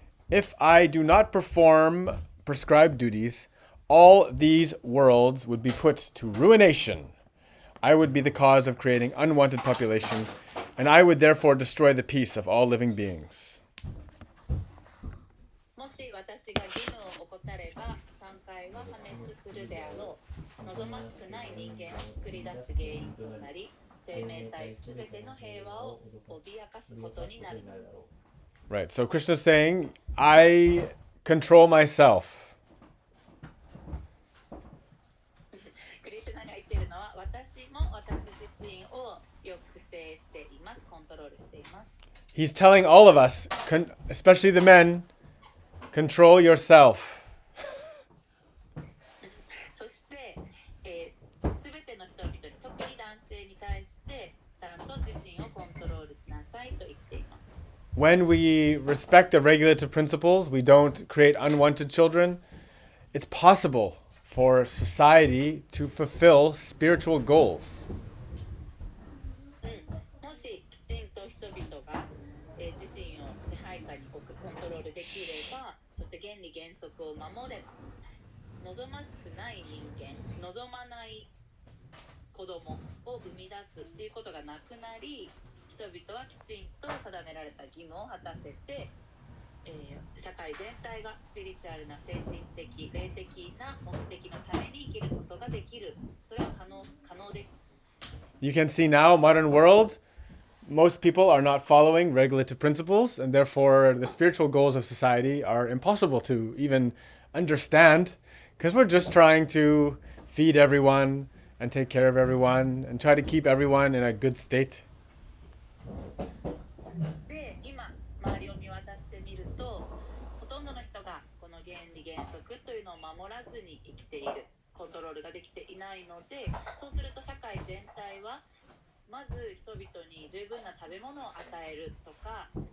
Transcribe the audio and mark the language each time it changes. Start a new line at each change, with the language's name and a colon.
English: If I do not perform prescribed duties, all these worlds would be put to ruination. I would be the cause of creating unwanted population, and I would therefore destroy the peace of all living beings.
Japanese: もし私が義務を怠れば、3回は破滅するであろう。望ましくない人間を作り出す原因となり、生命体すべての平和を脅かすことになる。
English: Right, so Krishna is saying, I control myself.
Japanese: クリシュナが言っているのは、私も私自身を抑制しています、コントロールしています。
English: He's telling all of us, especially the men, control yourself.
Japanese: そして、すべての人々に、特に男性に対して、ちゃんと自身をコントロールしなさいと言っています。
English: When we respect the regulative principles, we don't create unwanted children, it's possible for society to fulfill spiritual goals.
Japanese: もしきちんと人々が、自身を支配下に置くコントロールできれば、そして原理原則を守れば、望ましくない人間、望まない子供を生み出すっていうことがなくなり、人々はきちんと定められた義務を果たせて、社会全体がスピリチュアルな精神的、霊的な目的のために生きることができる。それは可能です。
English: You can see now, modern world, most people are not following regulative principles, and therefore the spiritual goals of society are impossible to even understand, because we're just trying to feed everyone and take care of everyone and try to keep everyone in a good state.
Japanese: で、今周りを見渡してみると、ほとんどの人がこの原理原則というのを守らずに生きている、コントロールができていないので、そうすると社会全体はまず人々に十分な食べ物を与えるとか、